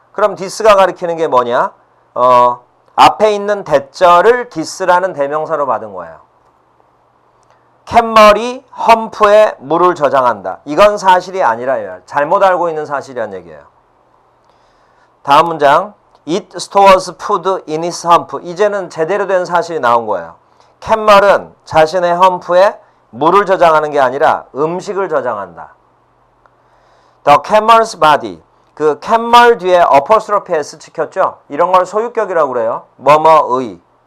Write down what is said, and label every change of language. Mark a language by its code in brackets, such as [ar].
[ko] 그럼 this가 가리키는 게 뭐냐? 앞에 있는 대절을 this라는 대명사로 받은 거예요. 캣머리 험프에 물을 저장한다. 이건 사실이 아니라 잘못 알고 있는 사실이란 얘기예요. 다음 문장. [en] It stores food in its hump. [ko] 이제는 제대로 된 사실이 나온 거예요. 캣멀은 자신의 험프에 물을 저장하는 게 아니라 음식을 저장한다. [en] The cammel's body. [ko] 그 캣멀 뒤에 어퍼스트로피 S 찍혔죠? 이런 걸 소유격이라고 그래요. 뭐뭐의.